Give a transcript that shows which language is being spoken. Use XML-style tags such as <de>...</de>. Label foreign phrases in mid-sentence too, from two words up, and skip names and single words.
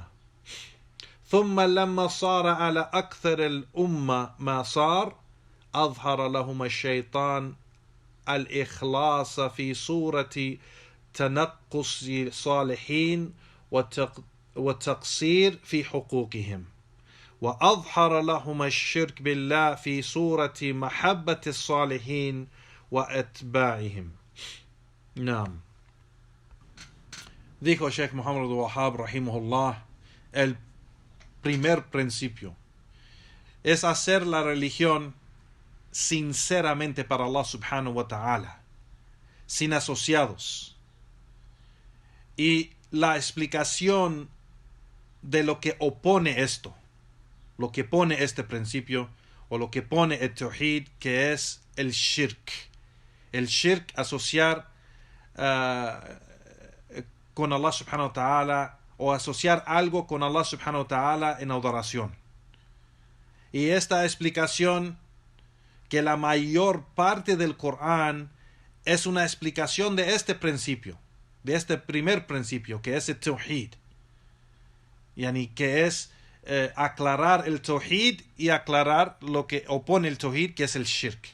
<ar>ثم لما صار على أكثر الأمة ما صار أظهر لهم الشيطان الإخلاص في صورة تنقص الصالحين والتقصير في حقوقهم، وأظهر لهم الشرك بالله في صورة محبة الصالحين وأتباعهم.</ar> <es>نعم. Dijo Sheikh Muhammad Abdul Wahhab rahimahullah, el primer principio es hacer la religión sinceramente para Allah</es> <ar>سبحانه وتعالى,</ar> <es>sin asociados. Y la explicación de lo que opone esto, lo que pone este principio, o lo que pone el tawhid, que es el shirk. El shirk, asociar con Allah</es> <ar>سبحانه وتعالى,</ar> <es>o asociar algo con Allah</es> <ar>سبحانه وتعالى</ar> <es>en adoración. Y esta explicación, que la mayor parte del Corán es una explicación de este principio, de este primer principio, que es el tawhid. Yani que es aclarar el tawhid y aclarar lo que opone el tawhid, que es el shirk.</es>